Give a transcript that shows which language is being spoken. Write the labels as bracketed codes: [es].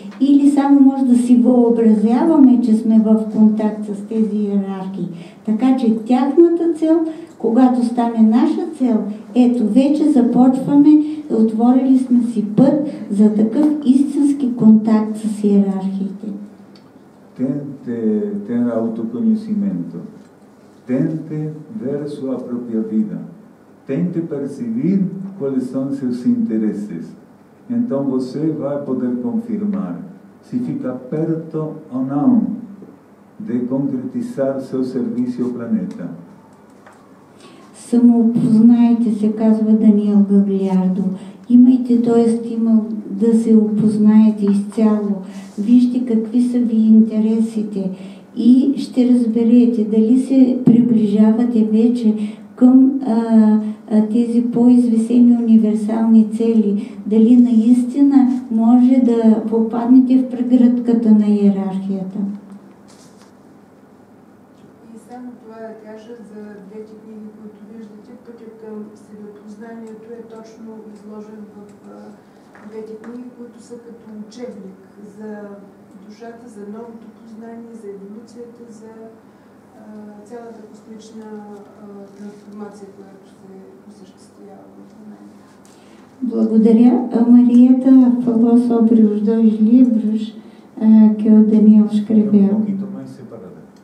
[bg] Или само може да си въобразяваме, че сме в контакт с тези иерархии. Така че тяхната цел, когато стане наша цел, ето вече започваме, отворили сме си път за такъв истински контакт с иерархиите. [pt] Tente ter autoconhecimento. Tente ver sua própria vida. Tente perceber quais são seus interesses. Então você vai poder confirmar se fica perto ou não de concretizar seu serviço ao planeta. [bg] Самоопознайте се, казва Даниел Гаглиардо. Имайте този стимул да се опознаете изцяло. Вижте какви са ви интересите и ще разберете дали се приближавате вече към тези по-извисени универсални цели, дали наистина може да попаднете в прегръдката на иерархията. И само това да кажа за двете книги, които виждате. Пътят към себепознанието е точно изложен в двете книги, които са като учебник за душата, за новото познание, за еволюцията, за цялата космична трансформация, която се осъществява в момента. Благодаря. [pt] Marieta falou sobre os dois livros que o Daniel escreveu. Um pouquinho mais separado.